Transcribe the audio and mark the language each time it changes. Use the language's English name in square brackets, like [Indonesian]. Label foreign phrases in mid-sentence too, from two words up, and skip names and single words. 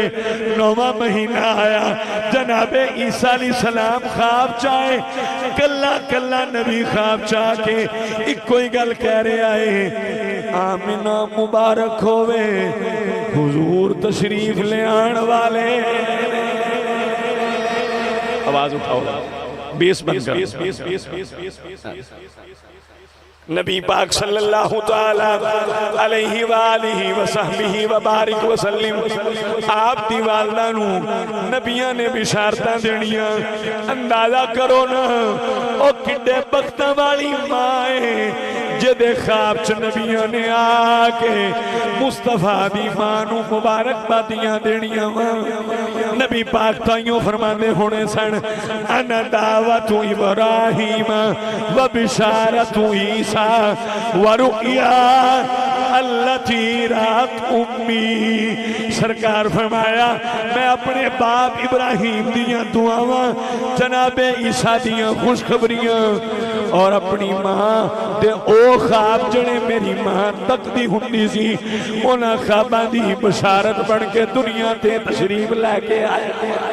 [Punjabi] نواں مہینہ آیا، جنابے عیسیٰ علیہ السلام خواب چاہے، کلا کلا نبی خواب چاہ کے اکو ہی گل کہہ رہا ہے، آمنہ مبارک ہووے حضور تشریف لے آنے والے. آواز اٹھاؤ، بیس بند کر. [Arabic] نبي پاك صلى الله تعالى عليه وآله وصحبه وبارك وسلم, [Punjabi] آپ دی والدہ نوں نبیاں نے بشارتاں دینیاں. اندازہ کرو نا او کڈے بختاں والی ماں ہے جہدے خواب چ نبیاں نے آ کے مصطفیٰ دی ماں نوں مبارکبادیاں دینیاں واں. نبی پاک تائیوں فرماندے ہونے سن, [Arabic] أنا دعوة إبراهيم وبشارة عيسى ورؤيا التي رأت أمي. [Punjabi] سرکار فرمایا، میں اپنے باپ ابراہیم دیاں دعاواں، جنابے عیسیٰ دیاں خوشخبریاں اور اپنی ماں دے او خواب جڑے میری ماں تکدی ہوندی سی، اوہناں خواباں دی بشارت بن کے دنیا تے تشریف لے کے آیا.